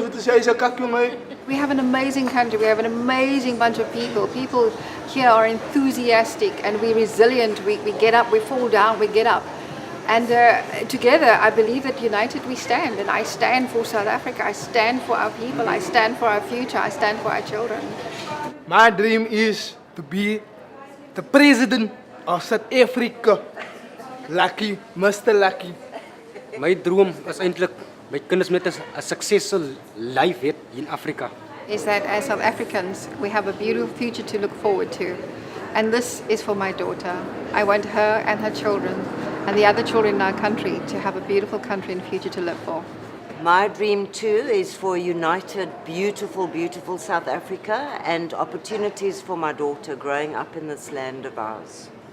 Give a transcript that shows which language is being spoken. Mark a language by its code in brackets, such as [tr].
[en] We have an amazing country. We have an amazing bunch of people. People here are enthusiastic and we're resilient. We get up, we fall down, we get up. And together, I believe that united we stand. And I stand for South Africa. I stand for our people. I stand for our future. I stand for our children. My dream is to be the president of South Africa. Lucky, Mr. Lucky. [af] My droom is eintlik my kinders met 'n [en] successful life [af] het in Afrika. [en] Is that as South Africans, we have a beautiful future to look forward to. And this is for my daughter. I want her and her children and the other children in our country to have a beautiful country and future to live for. My dream too is for a united, beautiful, beautiful South Africa and opportunities for my daughter growing up in this land of ours.